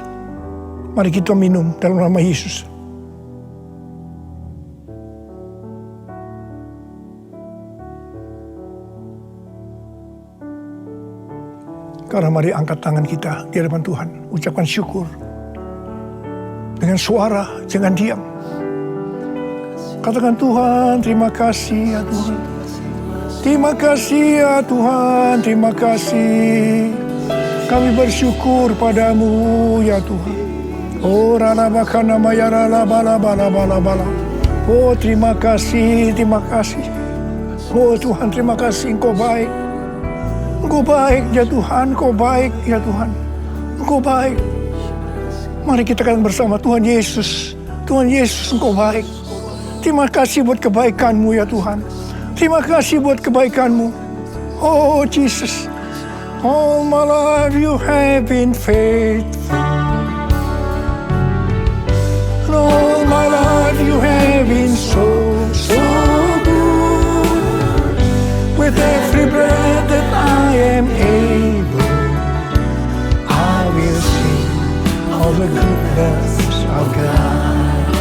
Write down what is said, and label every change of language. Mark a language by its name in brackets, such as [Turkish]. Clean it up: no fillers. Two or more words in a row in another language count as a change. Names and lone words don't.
[Indonesian] Mari kita minum dalam nama Yesus. Karena mari angkat tangan kita di hadapan Tuhan, ucapkan syukur dengan suara, jangan diam. Katakan, Tuhan, terima kasih ya Tuhan. Terima kasih ya Tuhan, terima kasih. Kami bersyukur padamu ya Tuhan. Oh, rana bakana maya rala bala bala bala bala. Oh, terima kasih, terima kasih. Oh Tuhan, terima kasih, Engkau baik. Engkau baik ya Tuhan, Engkau baik ya Tuhan. Engkau baik. Mari kita katakan bersama, Tuhan Yesus. Tuhan Yesus, Engkau baik. Terima kasih buat kebaikan-Mu ya Tuhan. Terima kasih buat kebaikan-Mu. [English] Oh Jesus. All my life you have been faithful. And all my life you have been so good. With every breath that I am able, I will sing all the goodness of God.